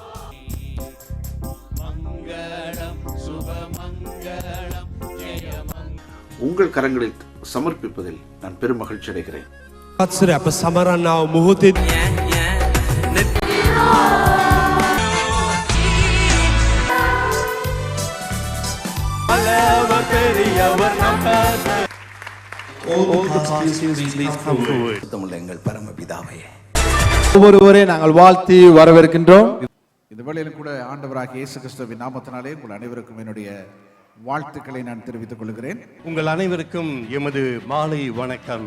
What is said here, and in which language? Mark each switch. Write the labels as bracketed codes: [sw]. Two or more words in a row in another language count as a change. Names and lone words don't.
[ta] மங்களம் சுபமங்களம் ஜெயமங்களம் உங்கள் கரங்களில் சமர்ப்பிப்பதில் நான் பெரும் மகிழ்ச்சி அடைகிறேன். [si] අප සමරන්නාව මොහොතේ [ta] எங்கள் பரமபிதாவே, ஒவ்வொருவரை நாங்கள் வாழ்த்தி வரவேற்கின்றோம். இந்த வேளையிலும் கூட ஆண்டவராகிய இயேசு கிறிஸ்துவின் நாமத்தினாலே உங்கள் அனைவருக்கும் என்னுடைய வாழ்த்துக்களை நான் தெரிவித்துக் கொள்கிறேன். உங்கள் அனைவருக்கும் எமது மாலை வணக்கம்.